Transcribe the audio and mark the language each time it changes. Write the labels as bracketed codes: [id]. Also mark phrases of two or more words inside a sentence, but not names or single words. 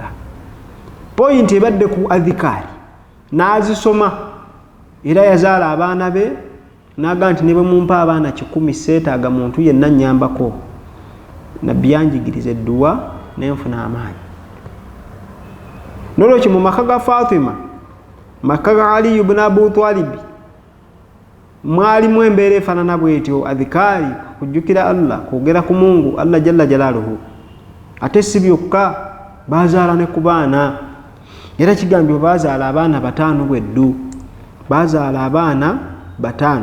[lg] Point ebadde ku adhikari n'azisoma era yazaala abaana be n'agamba nti ne bwe mumpa abaana 10 seetaaga muntu yenna nnyambako, nabbi yanjigiriza edduwa n'enfuna amaanyi. Nolwekyo mu maka ga Fatima, maka ga Ali ibn Abu Talib, mwalimu embeera efaanana bwetyo, adhikari, kujjukira Allah, kwogera ku Mungu Allah [ar] جل جلاله. [lg] Ate si byokka, bazaala ne ku baana. Era kigambibwa bazaala abaana 5 bweddu, bazaala abaana 5.